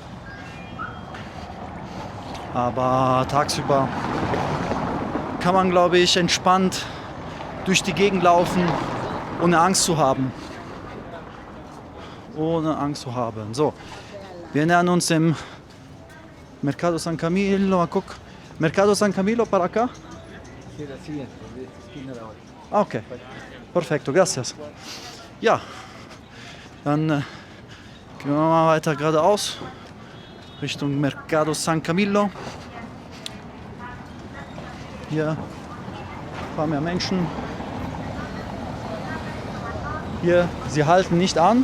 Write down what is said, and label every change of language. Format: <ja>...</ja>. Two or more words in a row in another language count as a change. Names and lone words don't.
<de>Aber tagsüber kann man, glaube ich, entspannt durch die Gegend laufen, ohne Angst zu haben. Ohne Angst zu haben. So, wir nähern uns dem Mercado San Camillo. Guck,</de> <es>Mercado San Camillo para acá. Okay, perfecto, gracias.</es> <de>Ja, dann gehen wir mal weiter geradeaus Richtung Mercado San Camillo. Hier ein paar mehr Menschen. Hier, sie halten nicht an.</de>